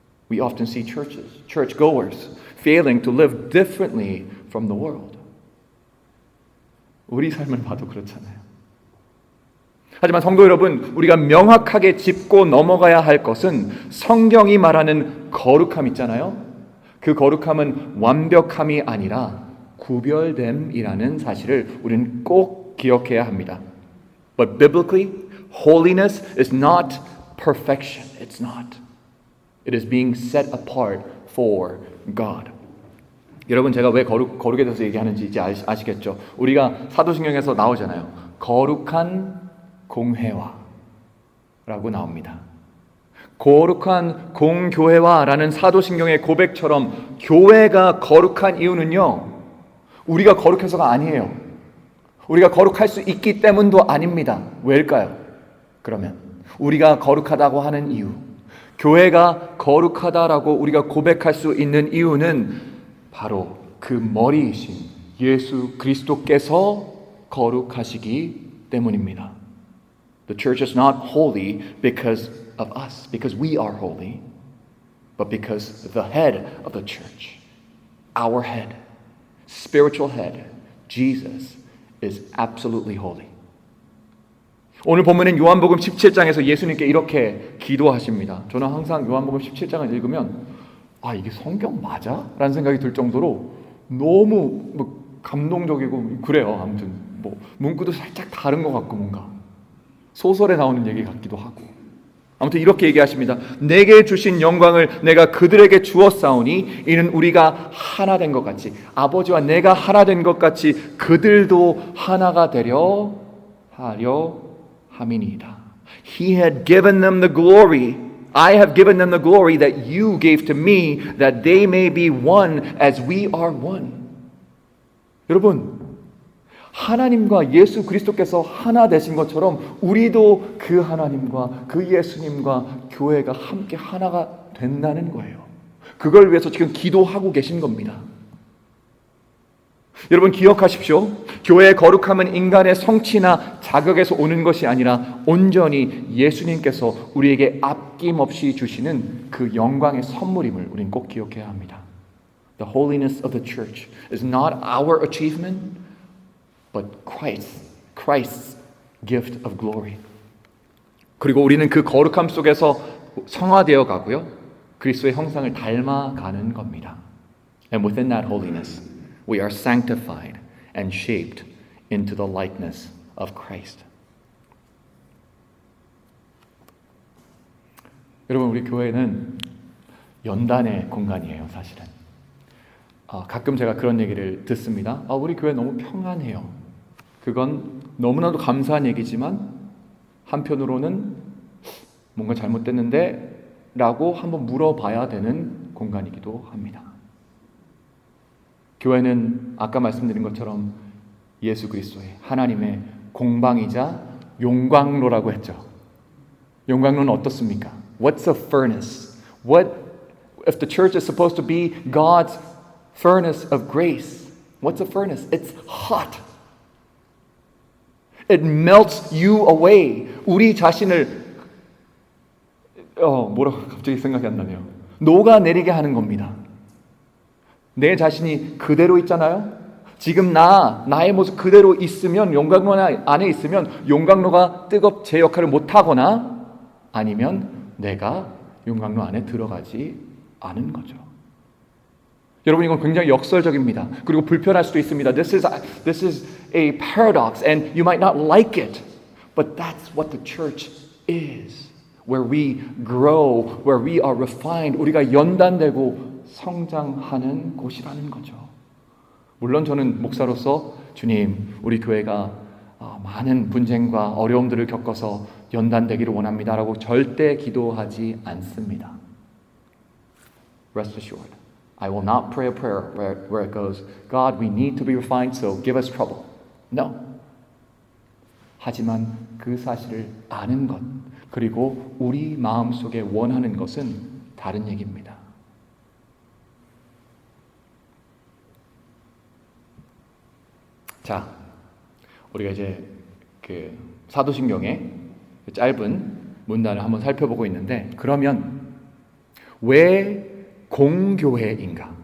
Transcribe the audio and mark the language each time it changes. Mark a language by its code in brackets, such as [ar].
[en] We often see churchgoers failing to live differently from the world. [ko] 우리 삶을 봐도 그렇잖아요. 하지만 성도 여러분, 우리가 명확하게 짚고 넘어가야 할 것은 성경이 말하는 거룩함 있잖아요. 그 거룩함은 완벽함이 아니라 구별됨이라는 사실을 우리는 꼭 기억해야 합니다. [en] But biblically, holiness is not perfection. It's not. It is being set apart for God. [ko] 여러분 제가 왜 거룩에 대해서 얘기하는지 이제 아시겠죠? 우리가 사도신경에서 나오잖아요. 거룩한 공회화라고 나옵니다. 거룩한 공교회화라는 사도신경의 고백처럼 교회가 거룩한 이유는요. 우리가 거룩해서가 아니에요. 우리가 거룩할 수 있기 때문도 아닙니다. 왜일까요? 그러면 우리가 거룩하다고 하는 이유, 교회가 거룩하다라고 우리가 고백할 수 있는 이유는 바로 그 머리이신 예수 그리스도께서 거룩하시기 때문입니다. [en] The church is not holy because of us, because we are holy, but because the head of the church, our head, spiritual head, Jesus, is absolutely holy. [ko] 오늘 본문은 요한복음 17장에서 예수님께 이렇게 기도하십니다. 저는 항상 요한복음 17장을 읽으면 이게 성경 맞아? 라는 생각이 들 정도로 너무 감동적이고 그래요. 아무튼 문구도 살짝 다른 것 같고 뭔가 소설에 나오는 얘기 같기도 하고 아무튼 이렇게 얘기하십니다. 내게 주신 영광을 내가 그들에게 주었사오니 이는 우리가 하나 된 것 같이 아버지와 내가 하나 된 것 같이 그들도 하나가 되려 하려 함이니이다. [en] He had given them the glory. I have given them the glory that you gave to me that they may be one as we are one. [ko] 여러분 하나님과 예수 그리스도께서 하나 되신 것처럼 우리도 그 하나님과 그 예수님과 교회가 함께 하나가 된다는 거예요. 그걸 위해서 지금 기도하고 계신 겁니다. 여러분 기억하십시오. 교회의 거룩함은 인간의 성취나 자격에서 오는 것이 아니라 온전히 예수님께서 우리에게 아낌없이 주시는 그 영광의 선물임을 우리는 꼭 기억해야 합니다. [en] The holiness of the church is not our achievement, but Christ's gift of glory. [ko] 그리고 우리는 그 거룩함 속에서 성화되어 가고요. 그리스도의 형상을 닮아가는 겁니다. [en] And within that holiness, we are sanctified and shaped into the likeness of Christ. [ko] 여러분 우리 교회는 연단의 공간이에요, 사실은. 가끔 제가 그런 얘기를 듣습니다. 우리 교회 너무 평안해요. 그건 너무나도 감사한 얘기지만 한편으로는 뭔가 잘못됐는데 라고 한번 물어봐야 되는 공간이기도 합니다. 교회는 아까 말씀드린 것처럼 예수 그리스도의 하나님의 공방이자 용광로라고 했죠. 용광로는 어떻습니까? [en] What's a furnace? What if the church is supposed to be God's furnace of grace? What's a furnace? It's hot. It melts you away. [ko] 우리 자신을 뭐라고 갑자기 생각이 안 나네요. 녹아내리게 하는 겁니다. 내 자신이 그대로 있잖아요. 지금 나의 모습 그대로 있으면, 용광로 안에 있으면 용광로가 제 역할을 못하거나 아니면 내가 용광로 안에 들어가지 않은 거죠. 여러분, 이건 굉장히 역설적입니다. 그리고 불편할 수도 있습니다. [en] This is a paradox and you might not like it. But that's what the church is. Where we grow, where we are refined. [ko] 우리가 연단되고 성장하는 곳이라는 거죠. 물론 저는 목사로서 주님, 우리 교회가 많은 분쟁과 어려움들을 겪어서 연단되기를 원합니다라고 절대 기도하지 않습니다. [en] Rest assured. I will not pray a prayer where it goes, God, we need to be refined, so give us trouble. No. [ko] 하지만 그 사실을 아는 것, 그리고 우리 마음속에 원하는 것은 다른 얘기입니다. 자, 우리가 이제 그 사도신경의 짧은 문단을 한번 살펴보고 있는데, 그러면 왜 공교회인가?